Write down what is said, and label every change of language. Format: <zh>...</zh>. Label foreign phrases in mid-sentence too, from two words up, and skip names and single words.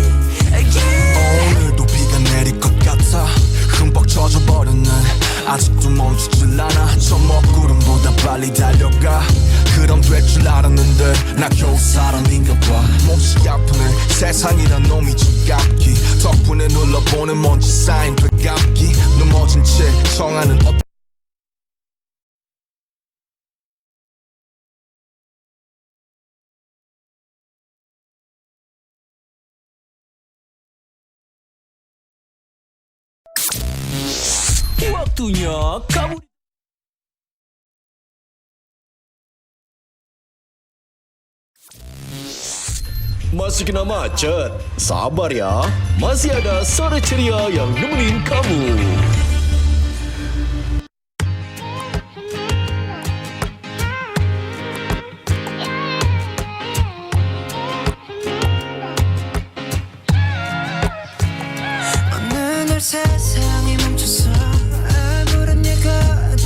<ko>오늘도 비가 내릴 것 같아 흠뻑 젖어버린 난 아직도 멈추질 않아 저 먹구름보다 빨리 달려가 그럼 될 줄 줄 알았는데 나 겨우 사람인가 봐. 몹시 아프네 세상이란 놈이 지갑기. 덕분에 눌러보는 먼지 쌓인 되갑기. 넘어진 채 청하는</ko> <id>Waktunya kamu. Masih kena macet? Sabar ya, masih ada Sore Ceria yang nemenin kamu.</id> <ko>어느 날 세상이 멈췄어 아무런 예고도</ko>